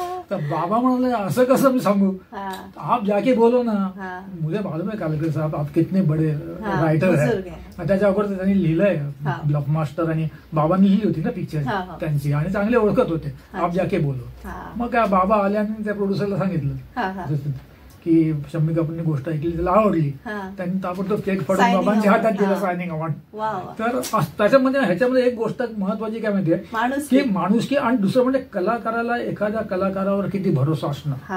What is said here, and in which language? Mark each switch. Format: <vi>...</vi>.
<mr>तर बाबा म्हणाले असं कसं मी सांगू,</mr> <hi>आप जाके बोलो ना. मुझे मालूम है कालेलकर साहब आप कितने बड़े रायटर है.</hi> <mr>त्याच्या अगोदर त्यांनी लिहिलंय ब्लॉक मास्टर, आणि बाबांनी लिहिली होती ना पिक्चर त्यांची, आणि चांगले ओळखत होते.</mr> <hi>आप जाके बोलो.</hi> <mr>मग काय बाबा आल्याने त्या प्रोड्युसरला सांगितलं की शम्मी कपूरने गोष्ट ऐकली, त्याला आवडली. त्यांनी ताबडतोब केक फाडून बाबांच्या हातात दिला सायनिंग अवॉर्ड. तर त्याच्यामध्ये ह्याच्यामध्ये एक गोष्ट महत्वाची काय माहितीये की माणुसकी, आणि दुसरं म्हणजे कलाकाराला एखाद्या कलाकारावर किती भरोसा असणं.</mr>